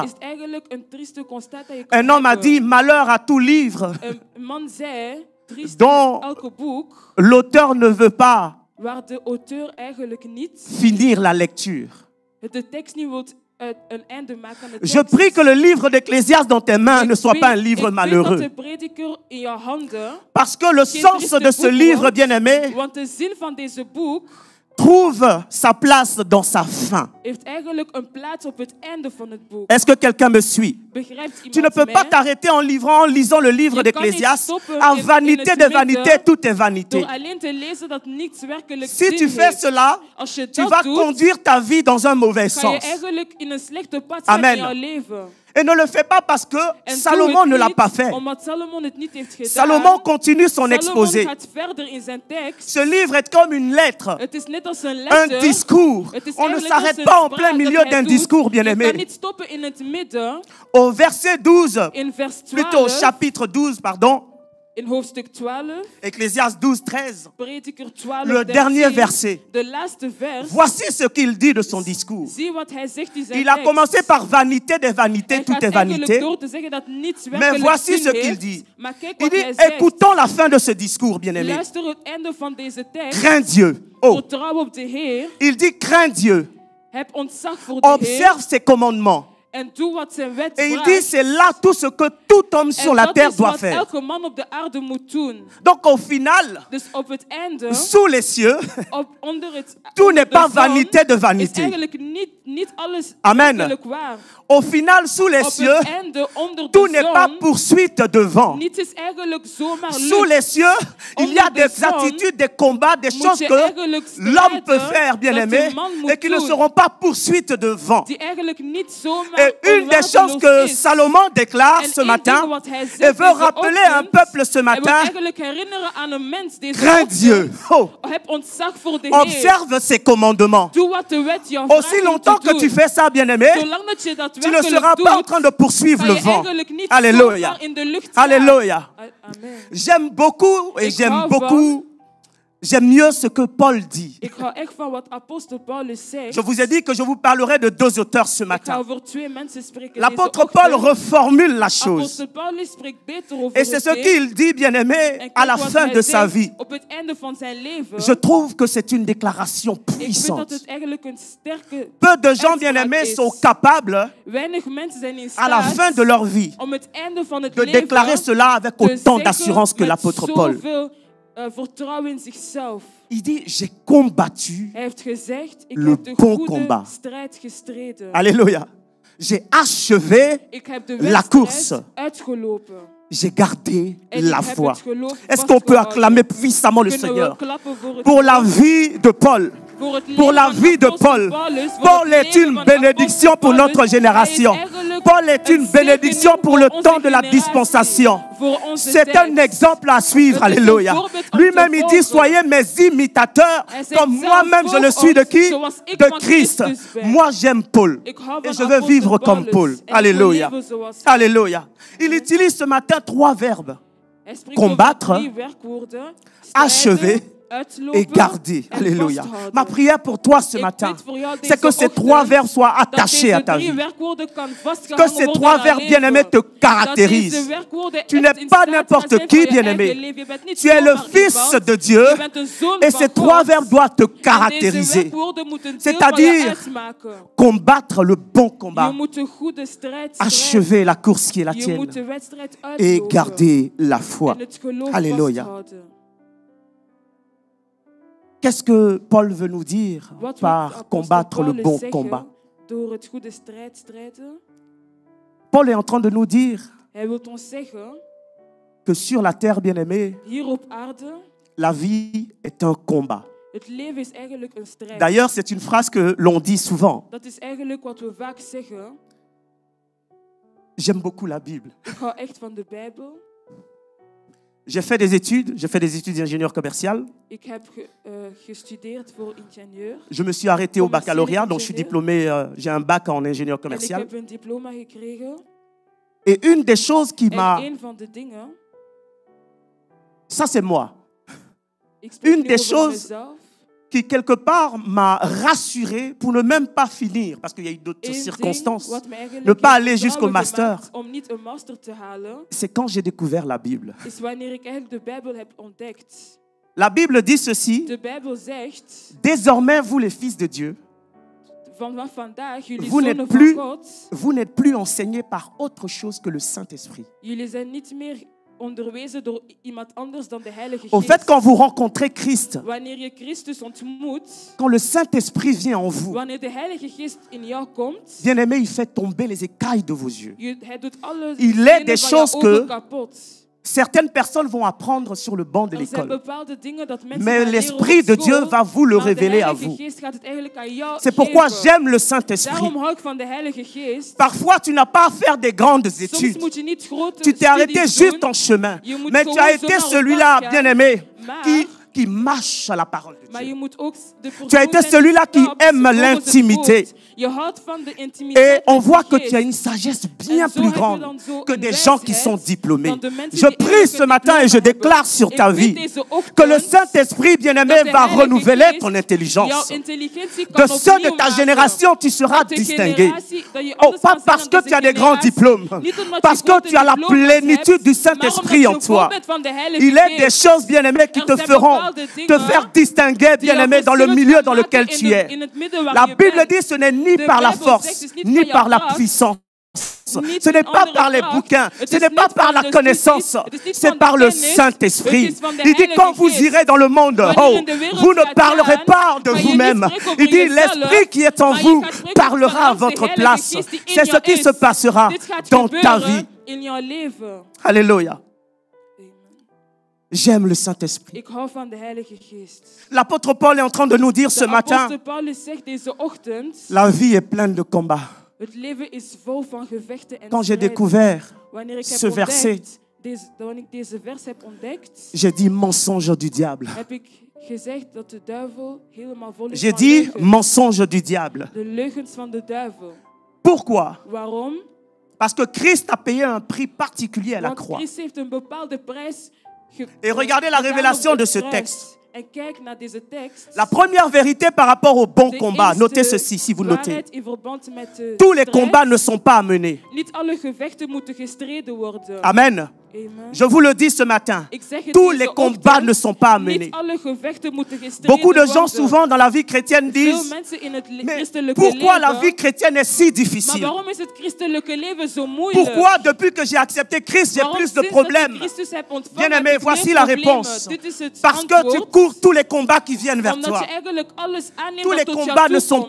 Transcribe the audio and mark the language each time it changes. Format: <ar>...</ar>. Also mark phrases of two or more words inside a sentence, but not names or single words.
<fr>Un homme a dit, malheur à tout livre dont l'auteur ne veut pas finir la lecture. Je prie que le livre d'Ecclésiaste dans tes mains ne soit pas un livre malheureux. Parce que le sens de ce livre, bien-aimé, trouve sa place dans sa fin.</fr> <nl>heeft eigenlijk een plaats op het einde van het boek.</nl> <fr>Est-ce que quelqu'un me suit?</fr> <nl>Begrijpt</nl> <fr>Tu ne</fr> <nl>iemand</nl> <fr>peux pas</fr> <nl>mij?</nl> <fr>t'arrêter en lisant le livre</fr> <nl>Je kan</nl> <fr>d'Ecclésiaste.</fr> <nl>niet stoppen</nl> <fr>À</fr> <nl>in</nl> <fr>vanité</fr> <nl>het</nl> <fr>de</fr> <nl>midden</nl> <fr>vanité, tout est vanité.</fr> <nl>Door alleen te lezen dat niets werkelijk</nl> <fr>Si</fr> <nl>zin</nl> <fr>tu fais</fr> <nl>heeft.</nl> <fr>cela,</fr> <nl>Als je</nl> <fr>tu</fr> <nl>dat</nl> <fr>vas</fr> <nl>doet,</nl> <fr>conduire ta vie dans un mauvais</fr> <nl>ga je</nl> <fr>sens.</fr> <nl>eigenlijk in een slechte pad zijn</nl> <fr>Amen.</fr> <nl>in jouw leven.</nl> <fr>Et ne le fais pas parce que</fr> <nl>En</nl> <fr>Salomon</fr> <nl>doe het</nl> <fr>ne l'a</fr> <nl>niet</nl> <fr>pas fait.</fr> <nl>Omdat Salomon het niet heeft gedaan.</nl> <fr>Salomon continue son exposé.</fr> <nl>Salomon gaat verder in zijn tekst.</nl> <fr>Ce livre est comme une lettre,</fr> <nl>Het is net als een</nl> <fr>un</fr> <nl>letter.</nl> <fr>discours.</fr> <nl>Het is</nl> <fr>On ne</fr> <nl>eigenlijk als</nl> <fr>s'arrête</fr> <nl>een</nl> <fr>pas en</fr> <nl>spraak</nl> <fr>plein</fr> <nl>dat</nl> <fr>milieu</fr> <nl>hij</nl> <fr>d'un</fr> <nl>doet.</nl> <fr>discours,</fr> <nl>Je</nl> <fr>bien-aimé.</fr> <nl>kan niet stoppen in het midden.</nl> <fr>Au verset 12,</fr> <nl>In vers</nl> <fr>plutôt au</fr> <nl>12.</nl> <fr>chapitre 12, pardon,</fr> <nl>In hoofdstuk 12.</nl> <fr>Ecclésiaste 12, 13,</fr> <nl>Prediker 12.</nl> <fr>le dernier verset.</fr> <nl>De laatste vers.</nl> <fr>Voici ce qu'il dit de son discours.</fr> <nl>Zie wat hij zegt in zijn</nl> <fr>Il a</fr> <nl>tekst.</nl> <fr>commencé par vanité des vanités,</fr> <nl>Hij</nl> <fr>tout</fr> <nl>gaat</nl> <fr>est</fr> <nl>eigenlijk</nl> <fr>vanité.</fr> <nl>door te zeggen dat niets</nl> <fr>Mais</fr> <nl>werkelijk</nl> <fr>voici</fr> <nl>zin</nl> <fr>ce qu'il</fr> <nl>heeft.</nl> <fr>dit.</fr> <nl>Maar kijk</nl> <fr>Il</fr> <nl>wat</nl> <fr>dit,</fr> <nl>hij zegt.</nl> <fr>écoutons la fin de ce discours, bien-aimé.</fr> <nl>Luister het einde van deze tekst.</nl> <fr>Crains Dieu. Oh,</fr> <nl>Vertrouw op de Heer.</nl> <fr>il dit, crains Dieu.</fr> <nl>Heb ontzag voor de Heer.</nl> <fr>Observe ses commandements.</fr> <nl>En doe wat zijn wet</nl> <fr>Et il</fr> <nl>vraagt.</nl> <fr>dit, c'est là tout ce que tout homme sur</fr> <nl>En</nl> <fr>la</fr> <nl>dat</nl> <fr>terre</fr> <nl>is</nl> <fr>doit</fr> <nl>wat</nl> <fr>faire.</fr> <nl>elke man op de aarde moet doen.</nl> <fr>Donc au final,</fr> <nl>Dus op het einde,</nl> <fr>sous les cieux,</fr> <nl>onder het</nl> <fr>tout n'est</fr> <nl>de</nl> <fr>pas</fr> <nl>zon,</nl> <fr>vanité de</fr> <nl>is</nl> <fr>vanité.</fr> <nl>eigenlijk niet alles</nl> <fr>Amen.</fr> <nl>werkelijk waar.</nl> <fr>Au final, sous les</fr> <nl>Op</nl> <fr>cieux,</fr> <nl>het einde, onder</nl> <fr>tout</fr> <nl>de</nl> <fr>n'est pas</fr> <nl>zon,</nl> <fr>poursuite de vent.</fr> <nl>niets is eigenlijk zomaar</nl> <fr>Sous</fr> <nl>lucht.</nl> <fr>les cieux, il y a</fr> <nl>Onder de</nl> <fr>des</fr> <nl>zon</nl> <fr>attitudes, des combats, des</fr> <nl>Moet</nl> <fr>choses</fr> <nl>je</nl> <fr>que</fr> <nl>eigenlijk</nl> <fr>l'homme peut</fr> <nl>strijden</nl> <fr>faire, bien</fr> <nl>dat</nl> <fr>aimé,</fr> <nl>de man moet</nl> <fr>et qui ne</fr> <nl>doen,</nl> <fr>seront pas poursuites de vent.</fr> <nl>die eigenlijk niet zomaar</nl> <fr>Et une des choses que</fr> <nl>onwaardeloos is.</nl> <fr>Salomon déclare</fr> <nl>En</nl> <fr>ce</fr> <nl>één</nl> <fr>matin,</fr> <nl>ding wat hij zegt</nl> <fr>et veut</fr> <nl>deze</nl> <fr>rappeler à un</fr> <nl>ochtend,</nl> <fr>peuple ce</fr> <nl>hij wil</nl> <fr>matin,</fr> <nl>eigenlijk herinneren aan een mens deze</nl> <fr>crains</fr> <nl>ochtend.</nl> <fr>Dieu. Oh,</fr> <nl>Heb ontzag voor de Heer.</nl> <fr>observe ses commandements.</fr> <nl>Doe wat de wet jou</nl> <fr>Aussi</fr> <nl>vraagt om</nl> <fr>longtemps</fr> <nl>te</nl> <fr>que tu</fr> <nl>doen.</nl> <fr>fais ça, bien aimé,</fr> <nl>Zolang dat je dat</nl> <fr>tu ne</fr> <nl>werkelijk</nl> <fr>seras pas en</fr> <nl>doet,</nl> <fr>train de poursuivre</fr> <nl>ga</nl> <fr>le</fr> <nl>je</nl> <fr>vent.</fr> <nl>eigenlijk niet</nl> <fr>Alléluia.</fr> <nl>zomaar in de lucht gaan.</nl> <fr>Alléluia. Amen. J'aime beaucoup et</fr> <nl>Ik</nl> <fr>j'aime</fr> <nl>hou</nl> <fr>beaucoup, j'aime mieux ce que Paul dit.</fr> <nl>Ik hou echt van wat apostel Paulus zegt.</nl> <fr>Je vous ai dit que je vous parlerai de deux auteurs ce</fr> <nl>Ik ga</nl> <fr>matin.</fr> <nl>over twee mensen spreken</nl> <fr>L'apôtre</fr> <nl>deze</nl> <fr>Paul</fr> <nl>ochtend.</nl> <fr>reformule la chose.</fr> <nl>Apostel Paulus spreekt beter over</nl> <fr>Et c'est ce</fr> <nl>het ding.</nl> <fr>qu'il dit, bien-aimé,</fr> <nl>En kijk</nl> <fr>à la</fr> <nl>wat</nl> <fr>fin</fr> <nl>hij</nl> <fr>de sa</fr> <nl>zegt</nl> <fr>vie.</fr> <nl>op het einde van zijn leven.</nl> <fr>Je trouve que c'est une déclaration</fr> <nl>Ik vind dat</nl> <fr>puissante.</fr> <nl>het eigenlijk een sterke</nl> <fr>Peu de gens,</fr> <nl>uitspraak</nl> <fr>bien-aimés,</fr> <nl>is.</nl> <fr>sont capables,</fr> <nl>Weinig mensen zijn in</nl> <fr>à la fin</fr> <nl>staat</nl> <fr>de leur vie,</fr> <nl>om het einde van het</nl> <fr>de</fr> <nl>leven</nl> <fr>déclarer cela avec</fr> <nl>te</nl> <fr>autant</fr> <nl>zeggen</nl> <fr>d'assurance que</fr> <nl>met</nl> <fr>l'apôtre Paul.</fr> <nl>zoveel, vertrouwen in zichzelf.</nl> <fr>Il dit, j'ai combattu.</fr> <nl>Hij heeft gezegd, ik</nl> <fr>Le</fr> <nl>heb de</nl> <fr>bon</fr> <nl>goede</nl> <fr>combat.</fr> <nl>strijd gestreden.</nl> <fr>Alléluia. J'ai achevé,</fr> <nl>Ik heb de</nl> <fr>la</fr> <nl>wedstrijd</nl> <fr>course.</fr> <nl>uitgelopen.</nl> <fr>j'ai gardé</fr> <nl>En</nl> <fr>la</fr> <nl>ik heb</nl> <fr>foi.</fr> <nl>het geloof</nl> <fr>Est-ce qu'on peut</fr> <nl>vastgehouden.</nl> <fr>acclamer puissamment le</fr> <nl>Kunnen we</nl> <fr>Seigneur</fr> <nl>klappen voor het</nl> <fr>pour la</fr> <nl>geloof,</nl> <fr>vie de Paul?</fr> <nl>voor het</nl> <fr>Pour</fr> <nl>leven</nl> <fr>la</fr> <nl>van</nl> <fr>vie de</fr> <nl>apostel</nl> <fr>Paul.</fr> <nl>Paulus, voor</nl> <fr>Paul</fr> <nl>het</nl> <fr>est</fr> <nl>leven</nl> <fr>une</fr> <nl>van</nl> <fr>bénédiction</fr> <nl>apostel</nl> <fr>pour</fr> <nl>Paulus.</nl> <fr>notre génération.</fr> <nl>Hij is eigenlijk</nl> <fr>Paul est une</fr> <nl>een</nl> <fr>bénédiction</fr> <nl>zegening</nl> <fr>pour le</fr> <nl>onze</nl> <fr>temps de la</fr> <nl>generatie,</nl> <fr>dispensation.</fr> <nl>voor onze</nl> <fr>C'est un</fr> <nl>tijd.</nl> <fr>exemple à suivre.</fr> <nl>Het is een</nl> <fr>Alléluia.</fr> <nl>voorbeeld om</nl> <fr>Lui-même,</fr> <nl>te</nl> <fr>il dit,</fr> <nl>volgen.</nl> <fr>soyez mes imitateurs,</fr> <nl>Hij zegt</nl> <fr>comme</fr> <nl>zelf,</nl> <fr>moi-même je le</fr> <nl>volg</nl> <fr>suis de</fr> <nl>ons,</nl> <fr>qui?</fr> <nl>zoals ik</nl> <fr>De</fr> <nl>van</nl> <fr>Christ.</fr> <nl>Christus ben.</nl> <fr>Moi, j'aime Paul.</fr> <nl>Ik hou</nl> <fr>Et</fr> <nl>van</nl> <fr>je veux</fr> <nl>apostel</nl> <fr>vivre comme</fr> <nl>Paulus.</nl> <fr>Paul.</fr> <nl>En ik wil</nl> <fr>Alléluia.</fr> <nl>leven zoals hij.</nl> <fr>Alléluia. Il utilise ce matin 3 verbes.</fr> <nl>Hij spreekt</nl> <fr>Combattre,</fr> <nl>over 3 werkwoorden.</nl> <fr>achever</fr> <nl>Strijden, uitlopen</nl> <fr>et garder.</fr> <nl>en</nl> <fr>Alléluia.</fr> <nl>vasthouden.</nl> <fr>Ma prière pour toi ce</fr> <nl>Ik</nl> <fr>matin,</fr> <nl>bid voor jou deze</nl> <fr>c'est que ces</fr> <nl>ochtend</nl> <fr>3 verbes soient</fr> <nl>dat</nl> <fr>attachés à</fr> <nl>deze</nl> <fr>ta</fr> <nl>3</nl> <fr>vie.</fr> <nl>werkwoorden kan</nl> <fr>Que</fr> <nl>vastgehouden</nl> <fr>ces</fr> <nl>worden</nl> <fr>3</fr> <nl>aan</nl> <fr>verbes,</fr> <nl>jouw</nl> <fr>bien-aimés,</fr> <nl>leven.</nl> <fr>te</fr> <nl>Dat deze</nl> <fr>caractérisent.</fr> <nl>werkwoorden</nl> <fr>Tu</fr> <nl>echt</nl> <fr>n'es</fr> <nl>in</nl> <fr>pas</fr> <nl>staat</nl> <fr>n'importe</fr> <nl>gaan zijn</nl> <fr>qui,</fr> <nl>voor je</nl> <fr>bien-aimé.</fr> <nl>eigen leven. Je bent niet</nl> <fr>Tu es le</fr> <nl>zomaar</nl> <fr>fils</fr> <nl>iemand.</nl> <fr>de Dieu.</fr> <nl>Je bent een zoon</nl> <fr>Et</fr> <nl>van</nl> <fr>ces 3</fr> <nl>God.</nl> <fr>verbes doivent te</fr> <nl>En deze</nl> <fr>caractériser.</fr> <nl>werkwoorden moeten deel</nl> <fr>C'est-à-dire</fr> <nl>van je uitmaken.</nl> <fr>combattre le bon</fr> <nl>Je</nl> <fr>combat,</fr> <nl>moet een goede strijd strijden.</nl> <fr>achever la course qui est la</fr> <nl>Je</nl> <fr>tienne</fr> <nl>moet de wedstrijd</nl> <fr>et</fr> <nl>uitlopen.</nl> <fr>garder la foi.</fr> <nl>En het geloof</nl> <fr>Alléluia.</fr> <nl>vasthouden.</nl> <fr>Qu'est-ce que Paul veut nous dire</fr> <nl>Wat wil</nl> <fr>par</fr> <nl>apostel</nl> <fr>combattre le</fr> <nl>Paulus</nl> <fr>bon</fr> <nl>zeggen</nl> <fr>combat?</fr> <nl>door het goede strijd strijden?</nl> <fr>Paul est en train de nous dire</fr> <nl>Hij wil ons zeggen,</nl> <fr>que sur la terre, bien-aimée,</fr> <nl>hier op aarde,</nl> <fr>la vie est un combat.</fr> <nl>het leven is eigenlijk een strijd.</nl> <fr>D'ailleurs, c'est une phrase que l'on dit souvent.</fr> <nl>Dat is eigenlijk wat we vaak zeggen.</nl> <fr>J'aime beaucoup la Bible.</fr> <nl>Ik hou echt van de Bijbel.</nl> <fr>J'ai fait des études d'ingénieur commercial.</fr> <nl>Ik heb gestudeerd voor ingenieur.</nl> <fr>Je me suis arrêté au</fr> <nl>Commerciële</nl> <fr>baccalauréat, donc je suis</fr> <nl>ingénieur.</nl> <fr>diplômé, j'ai un bac en ingénieur</fr> <nl>En ik</nl> <fr>commercial.</fr> <nl>heb een diploma gekregen.</nl> <fr>Et une des choses qui</fr> <nl>En</nl> <fr>m'a...</fr> <nl>een van de dingen,</nl> <fr>Ça, c'est moi.</fr> <nl>ik spreek</nl> <fr>Une</fr> <nl>nu</nl> <fr>des</fr> <nl>over</nl> <fr>choses</fr> <nl>mezelf.</nl> <fr>Qui, quelque part, m'a rassuré pour ne même pas finir, parce qu'il y a eu d'autres</fr> <nl>Eén ding</nl> <fr>circonstances.</fr> <nl>wat me eigenlijk</nl> <fr>Ne pas</fr> <nl>heeft</nl> <fr>aller jusqu'au</fr> <nl>vertrouwen</nl> <fr>master.</fr> <nl>gemaakt om niet een master te halen,</nl> <fr>C'est quand j'ai découvert la Bible.</fr> <nl>is wanneer ik eigenlijk de Bijbel heb ontdekt.</nl> <fr>La Bible dit ceci:</fr> <nl>De Bijbel zegt,</nl> <fr>désormais, vous les fils de Dieu,</fr> <nl>vanaf vandaag, jullie</nl> <fr>vous</fr> <nl>zonen</nl> <fr>n'êtes</fr> <nl>van</nl> <fr>plus,</fr> <nl>God,</nl> <fr>vous n'êtes plus enseignés par autre chose que le Saint-Esprit.</fr> <nl>jullie zijn niet meer onderwezen door iemand anders dan de Heilige</nl> <fr>Au fait,</fr> <nl>Geest.</nl> <fr>quand vous rencontrez Christ,</fr> <nl>Wanneer je Christus ontmoet,</nl> <fr>quand le Saint-Esprit vient en vous,</fr> <nl>wanneer de Heilige Geest in jou komt,</nl> <fr>bien-aimé, il fait tomber les écailles de vos yeux.</fr> <nl>hij doet alle</nl> <fr>Il est</fr> <nl>stenen</nl> <fr>des</fr> <nl>van</nl> <fr>choses</fr> <nl>jouw</nl> <fr>que</fr> <nl>ogen kapot.</nl> <fr>certaines personnes vont apprendre sur le banc de</fr> <nl>Er zijn</nl> <fr>l'école.</fr> <nl>bepaalde dingen dat mensen</nl> <fr>Mais</fr> <nl>gaan leren</nl> <fr>l'Esprit</fr> <nl>op</nl> <fr>de</fr> <nl>school,</nl> <fr>Dieu va vous le</fr> <nl>maar de</nl> <fr>révéler à</fr> <nl>Heilige</nl> <fr>vous.</fr> <nl>Geest gaat het eigenlijk aan jou</nl> <fr>C'est pourquoi</fr> <nl>geven.</nl> <fr>j'aime le Saint-Esprit.</fr> <nl>Daarom hou ik van de Heilige Geest.</nl> <fr>Parfois, tu n'as pas à faire des grandes</fr> <nl>Soms</nl> <fr>études.</fr> <nl>moet je niet grote</nl> <fr>Tu t'es arrêté</fr> <nl>studies</nl> <fr>juste</fr> <nl>doen,</nl> <fr>en chemin.</fr> <nl>Je moet</nl> <fr>Mais tu</fr> <nl>gewoon</nl> <fr>as été</fr> <nl>zomaar op</nl> <fr>celui-là,</fr> <nl>pad gaan,</nl> <fr>bien-aimé,</fr> <nl>maar-</nl> <fr>qui marche à la parole de</fr> <nl>maar je</nl> <fr>Dieu.</fr> <nl>moet ook de</nl> <fr>Tu as été</fr> <nl>persoon zijn</nl> <fr>celui-là qui</fr> <nl>stapt</nl> <fr>aime</fr> <nl>volgens het</nl> <fr>l'intimité.</fr> <nl>woord. Je houdt van de intimiteit</nl> <fr>Et on</fr> <nl>met de</nl> <fr>voit que</fr> <nl>Geest.</nl> <fr>tu as une sagesse bien</fr> <nl>En zo</nl> <fr>plus</fr> <nl>heb je</nl> <fr>grande</fr> <nl>dan zo</nl> <fr>que</fr> <nl>een</nl> <fr>des gens qui</fr> <nl>wijsheid</nl> <fr>sont diplômés.</fr> <nl>dan de mensen</nl> <fr>Je</fr> <nl>die</nl> <fr>prie</fr> <nl>eigenlijk</nl> <fr>ce</fr> <nl>een</nl> <fr>matin et</fr> <nl>diploma</nl> <fr>je déclare</fr> <nl>hebben.</nl> <fr>sur ta</fr> <nl>Ik bid</nl> <fr>vie</fr> <nl>deze ochtend</nl> <fr>que le Saint-Esprit, bien-aimé,</fr> <nl>dat de</nl> <fr>va</fr> <nl>Heilige</nl> <fr>renouveler</fr> <nl>Geest</nl> <fr>ton intelligence.</fr> <nl>jouw intelligentie</nl> <fr>De</fr> <nl>kan</nl> <fr>ceux de</fr> <nl>opnieuw</nl> <fr>ta</fr> <nl>maken.</nl> <fr>génération, tu seras</fr> <nl>Dat de</nl> <fr>distingué.</fr> <nl>generatie- dat je</nl> <fr>Oh,</fr> <nl>anders</nl> <fr>pas</fr> <nl>kan zijn</nl> <fr>parce</fr> <nl>dan</nl> <fr>que tu as</fr> <nl>deze</nl> <fr>des grands</fr> <nl>generatie.</nl> <fr>diplômes,</fr> <nl>Niet omdat je</nl> <fr>parce que</fr> <nl>grote</nl> <fr>tu as la</fr> <nl>diploma's</nl> <fr>plénitude</fr> <nl>hebt,</nl> <fr>du</fr> <nl>maar</nl> <fr>Saint-Esprit</fr> <nl>omdat</nl> <fr>en</fr> <nl>je</nl> <fr>toi.</fr> <nl>vol bent van de Heilige</nl> <fr>Il est des</fr> <nl>Geest.</nl> <fr>choses, bien-aimées, qui</fr> <nl>Er</nl> <fr>te</fr> <nl>zijn</nl> <fr>feront</fr> <nl>bepaalde</nl> <fr>te</fr> <nl>dingen</nl> <fr>faire distinguer,</fr> <nl>die jou</nl> <fr>bien-aimé, dans le</fr> <nl>verschillend</nl> <fr>milieu</fr> <nl>gaan</nl> <fr>dans</fr> <nl>maken</nl> <fr>lequel</fr> <nl>in</nl> <fr>tu</fr> <nl>de-</nl> <fr>es.</fr> <nl>in het midden waar</nl> <fr>La</fr> <nl>je</nl> <fr>Bible</fr> <nl>bent.</nl> <fr>dit ce n'est ni</fr> <nl>De</nl> <fr>par la</fr> <nl>Bijbel</nl> <fr>force,</fr> <nl>zegt dus niet</nl> <fr>ni</fr> <nl>van jouw</nl> <fr>par la</fr> <nl>kracht,</nl> <fr>puissance.</fr> <nl>niet</nl> <fr>Ce n'est</fr> <nl>van</nl> <fr>pas</fr> <nl>andere</nl> <fr>par les</fr> <nl>kracht.</nl> <fr>bouquins,</fr> <nl>Het</nl> <fr>ce</fr> <nl>is</nl> <fr>n'est pas</fr> <nl>niet</nl> <fr>par</fr> <nl>van</nl> <fr>la</fr> <nl>de</nl> <fr>connaissance,</fr> <nl>studies, het is niet</nl> <fr>c'est</fr> <nl>van de</nl> <fr>par le</fr> <nl>kennis,</nl> <fr>Saint-Esprit.</fr> <nl>het is van de</nl> <fr>Il dit</fr> <nl>Heilige</nl> <fr>quand vous</fr> <nl>Geest.</nl> <fr>irez dans le monde,</fr> <nl>Wanneer</nl> <fr>oh,</fr> <nl>in de wereld</nl> <fr>vous ne</fr> <nl>gaat</nl> <fr>parlerez</fr> <nl>gaan,</nl> <fr>pas de</fr> <nl>ga je niet</nl> <fr>vous-même.</fr> <nl>spreken over</nl> <fr>Il dit</fr> <nl>jezelf,</nl> <fr>l'Esprit qui est en</fr> <nl>maar je</nl> <fr>vous</fr> <nl>gaat spreken</nl> <fr>parlera à</fr> <nl>vanuit de</nl> <fr>votre</fr> <nl>Heilige</nl> <fr>place.</fr> <nl>Geest die in</nl> <fr>C'est ce</fr> <nl>jou</nl> <fr>qui</fr> <nl>is.</nl> <fr>se passera</fr> <nl>Dit gaat</nl> <fr>dans ta</fr> <nl>gebeuren</nl> <fr>vie.</fr> <nl>in jouw leven.</nl> <fr>Alléluia. Amen. J'aime le Saint-Esprit.</fr> <nl>Ik hou van de Heilige Geest.</nl> <fr>L'apôtre Paul est en train de nous dire ce</fr> <nl>De</nl> <fr>matin,</fr> <nl>apostel Paulus zegt deze ochtend,</nl> <fr>la vie est pleine de combats.</fr> <nl>het leven is vol van gevechten en</nl> <fr>Quand j'ai</fr> <nl>strijden.</nl> <fr>découvert</fr> <nl>Wanneer ik heb</nl> <fr>ce verset,</fr> <nl>ontdekt, wanneer ik deze vers heb ontdekt,</nl> <fr>j'ai dit mensonge du diable.</fr> <nl>heb ik gezegd dat de duivel helemaal vol is</nl> <fr>J'ai</fr> <nl>van</nl> <fr>dit</fr> <nl>leugens.</nl> <fr>mensonge du diable.</fr> <nl>De leugens van de duivel.</nl> <fr>Pourquoi?</fr> <nl>Waarom?</nl> <fr>Parce que Christ a payé un prix particulier à la</fr> <nl>Want</nl> <fr>croix.</fr> <nl>Christus heeft een bepaalde prijs</nl> <fr>Et regardez la</fr> <nl>gedaan</nl> <fr>révélation</fr> <nl>op</nl> <fr>de</fr> <nl>het</nl> <fr>ce</fr> <nl>kruis.</nl> <fr>texte.</fr> <nl>En kijk naar deze tekst.</nl> <fr>La première vérité par rapport au bon</fr> <nl>De</nl> <fr>combat,</fr> <nl>eerste</nl> <fr>notez ceci si vous notez.</fr> <nl>waarheid in verband met de</nl> <fr>Tous les</fr> <nl>strijd.</nl> <fr>combats ne sont pas à mener.</fr> <nl>Niet alle gevechten moeten gestreden worden.</nl> <fr>Amen.</fr> <nl>Amen.</nl> <fr>Je vous le dis ce matin.</fr> <nl>Ik zeg het</nl> <fr>Tous</fr> <nl>deze</nl> <fr>les combats</fr> <nl>ochtend,</nl> <fr>ne sont pas à mener.</fr> <nl>Niet alle gevechten moeten gestreden</nl> <fr>Beaucoup de gens</fr> <nl>worden.</nl> <fr>souvent dans la vie chrétienne</fr> <nl>Veel</nl> <fr>disent,</fr> <nl>mensen in het</nl> <fr>mais</fr> <nl>christelijke</nl> <fr>pourquoi la</fr> <nl>leven.</nl> <fr>vie chrétienne est si</fr> <nl>Maar</nl> <fr>difficile?</fr> <nl>waarom is het christelijke leven zo moeilijk?</nl> <fr>Pourquoi depuis que j'ai accepté Christ, j'ai</fr> <nl>Waarom</nl> <fr>plus de</fr> <nl>sinds dat ik</nl> <fr>problèmes?</fr> <nl>Christus heb ontvangen,</nl> <fr>Bien-aimé,</fr> <nl>heb ik</nl> <fr>voici</fr> <nl>meer</nl> <fr>la</fr> <nl>problemen?</nl> <fr>réponse.</fr> <nl>Dit is het</nl> <fr>Parce que tu</fr> <nl>antwoord.</nl> <fr>cours tous les combats qui viennent vers</fr> <nl>Omdat</nl> <fr>toi.</fr> <nl>je eigenlijk alles aanneemt</nl> <fr>Tous</fr> <nl>dat</nl> <fr>les</fr> <nl>tot jou</nl> <fr>combats ne sont</fr>